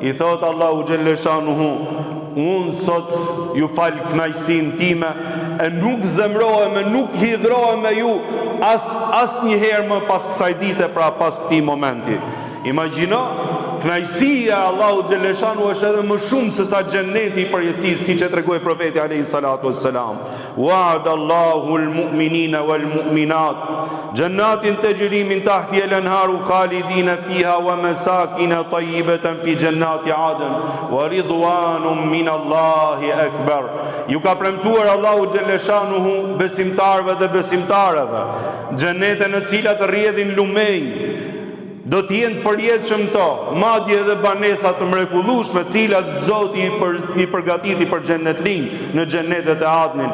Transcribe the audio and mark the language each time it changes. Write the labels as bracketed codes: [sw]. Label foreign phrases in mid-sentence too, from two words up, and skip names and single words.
[sq] I thot Allahu xhelleshanuhu, unë sot ju fal kënaqësinë time, e nuk zemrohem, e nuk hidhrohem me ju as një herë më pas kësaj dite, pra pas këtij momenti. Imagjino, kënaqësia e Allahu xhelleshanu është edhe më shumë se sa xheneti i përjetësisë, siç e tregoi profeti [ar] عليه الصلاة والسلام. وعد الله المؤمنين والمؤمنات جنات تجري من تحتها الأنهار خالدين فيها ومساكن طيبة في جنات عدن ورضوان من الله أكبر. [sq] Ju ka premtuar Allahu xhelleshanuhu besimtarëve dhe besimtareve xhenete në të cilat rrjedhin lumenj, do të jenë të përjetshëm to, madje edhe banesa të mrekullueshme, të cilat Zoti i përgatiti për xhenetlinj në xhenetet e Adnin.